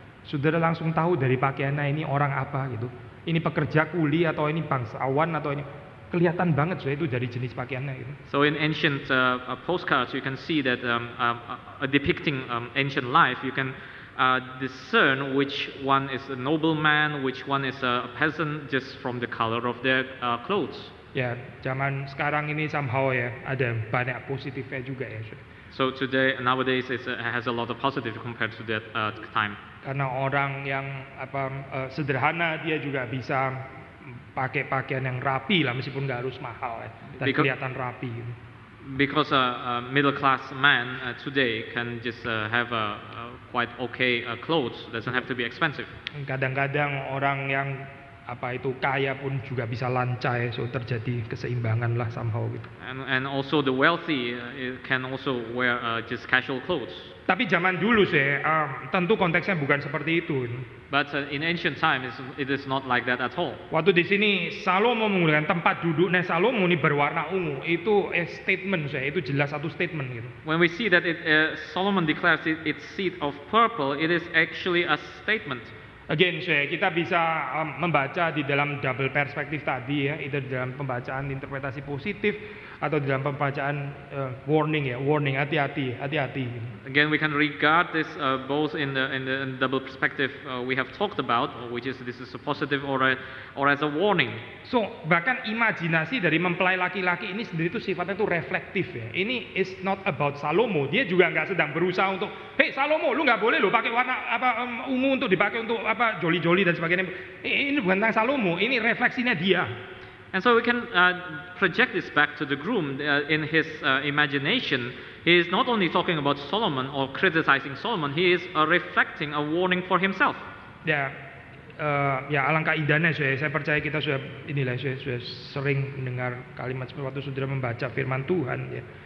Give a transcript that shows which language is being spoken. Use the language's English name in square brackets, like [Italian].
[Indonesian] Saudara langsung tahu dari pakaiannya ini orang apa gitu. Ini pekerja kuli atau ini bangsawan atau ini, kelihatan banget itu dari jenis pakaiannya gitu. [English] So in ancient postcards you can see that depicting ancient life, you can discern which one is a nobleman, which one is a peasant, just from the color of their clothes. [Indonesian] Ya, zaman sekarang ini somehow ya ada banyak positifnya juga ya. [English] So nowadays, it has a lot of positive compared to that time. [Indonesian] Karena orang yang sederhana dia juga bisa pakai pakaian yang rapi lah meskipun nggak harus mahal ya. Dan kelihatan rapi. [English] Because a middle class man today can just have a quite okay clothes, doesn't have to be expensive. [Indonesian] Kadang-kadang orang yang kaya pun juga bisa lancai, so terjadi keseimbangan lah somehow gitu. [English] And also the wealthy can also wear just casual clothes. [Indonesian] Tapi zaman dulu sih, tentu konteksnya bukan seperti itu. [English] But in ancient times, it is not like that at all. [Indonesian] Waktu di sini Salomo menggunakan tempat duduknya Salomo ini berwarna ungu, itu statement saya, itu jelas satu statement gitu. [English] When we see that Solomon declares its seat of purple, it is actually a statement. [Indonesian] Again, kita bisa membaca di dalam double perspektif tadi ya, itu dalam pembacaan interpretasi positif atau dalam pembacaan warning ya, warning hati-hati. [English] Again, we can regard this both in the double perspective we have talked about, which is this is a positive or as a warning. [Indonesian] So bahkan imajinasi dari mempelai laki-laki ini sendiri itu sifatnya itu reflektif ya. Ini [English] is not about [Indonesian] Salomo. Dia juga nggak sedang berusaha untuk, hey Salomo, lu nggak boleh lo pakai warna ungu untuk dipakai untuk joli-joli dan sebagainya. Ini bukan tentang Salomo. Ini refleksinya dia. [English] And so we can project this back to the groom in his imagination. He is not only talking about Solomon or criticizing Solomon, he is reflecting a warning for himself. [Indonesian] Ya, alangkah indahnya saya percaya kita sudah sering mendengar kalimat seperti waktu sudah membaca firman Tuhan ya.